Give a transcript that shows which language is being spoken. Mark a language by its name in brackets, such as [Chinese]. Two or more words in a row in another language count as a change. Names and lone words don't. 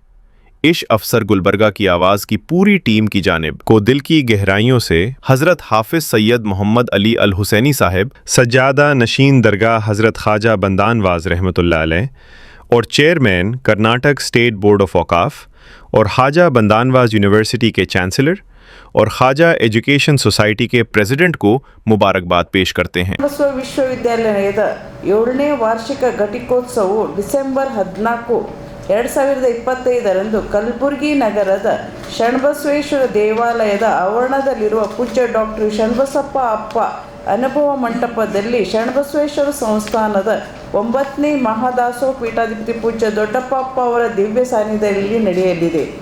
[Hindi] इश अफसर गुलबर्गा की आवाज़ की पूरी टीम की जानिब को दिल की गहराइयों से हजरत हाफिज सैयद मोहम्मद अली अल हुसैनी साहब, सज्जादा नशीन दरगाह हजरत ख्वाजा बंदानवाज रहमतुल्लाह अलैह और चेयरमैन कर्नाटक स्टेट बोर्ड ऑफ औकाफ और ख्वाजा बंदानवाज यूनिवर्सिटी के चांसलर और ख्वाजा एजुकेशन सोसाइटी के प्रेसिडेंट को मुबारकबाद पेश करते हैं। [Kannada] ವಿಶ್ವವಿದ್ಯಾಲಯದ 7ನೇ ವಾರ್ಷಿಕ ಘಟಿಕೋತ್ಸವವು ಡಿಸೆಂಬರ್ 14, 2025ರಂದು ಕಲಬುರಗಿ ನಗರದ ಶರಣಬಸವೇಶ್ವರ ದೇವಾಲಯದ ಆವರಣದಲ್ಲಿರುವ ಪೂಜ್ಯ ಡಾಕ್ಟರ್ ಶರಣಬಸಪ್ಪ ಅಪ್ಪ ಅನುಭವ ಮಂಟಪದಲ್ಲಿ ಶರಣಬಸವೇಶ್ವರ ಸಂಸ್ಥಾನದ 9ನೇ ಮಹಾದಾಸೋಹ ಪೀಠಾಧಿಪತಿ ಪೂಜ್ಯ ದೊಡ್ಡಪ್ಪ ಅಪ್ಪ ಅವರ ದಿವ್ಯ ಸಾನ್ನಿಧ್ಯದಲ್ಲಿ ನಡೆಯಲಿದೆ.